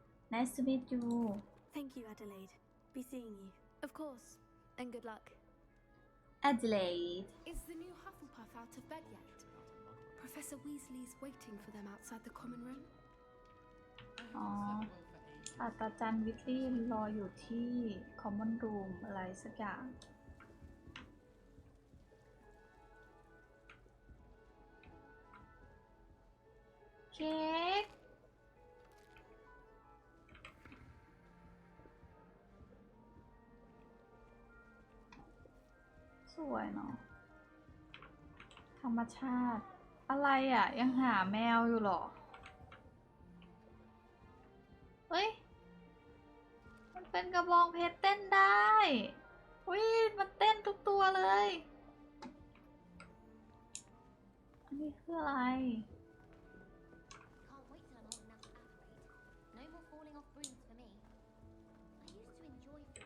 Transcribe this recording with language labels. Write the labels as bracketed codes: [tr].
[en] Nice to meet you Thank you, Adelaide. Be seeing you. Of course. And good luck. Adelaide Is the new Hufflepuff out of bed yet? Professor Weasley's waiting for them outside the common room. [th] อ๋อศาสตราจารย์วิสลีย์รออยู่ที่ Common Room อะไรสักอย่างเค้ก สวยเนาะธรรมชาติอะไรอ่ะยังหาแมวอยู่เหรอเฮ้ยมันเป็นกระบองเพชรเต้นได้วิมันเต้นทุกตัวเลยอันนี้คืออะไร [en] Can't wait till I'm old enough to apparate. No more falling off brooms for me. I used to enjoy